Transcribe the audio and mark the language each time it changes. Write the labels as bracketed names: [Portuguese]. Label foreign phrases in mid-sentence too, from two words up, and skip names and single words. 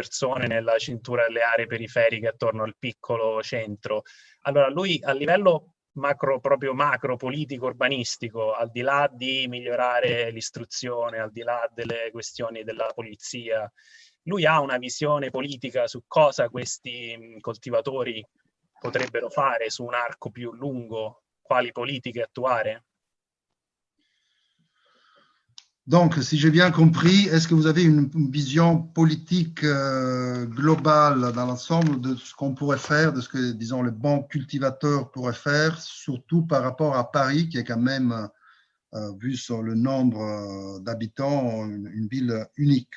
[Italian] persone nella cintura delle aree periferiche attorno al piccolo centro, allora lui a livello proprio macro, politico, urbanistico, al di là di migliorare l'istruzione, al di là delle questioni della polizia, lui ha una visione politica su cosa questi coltivatori potrebbero fare su un arco più lungo, quali politiche attuare? [French] Donc, si j'ai bien compris, est-ce que vous avez une vision politique globale dans l'ensemble de ce qu'on pourrait faire, de ce que, disons, les bons cultivateurs pourraient faire, surtout par rapport à Paris, qui est quand même, vu sur le nombre d'habitants, une ville unique.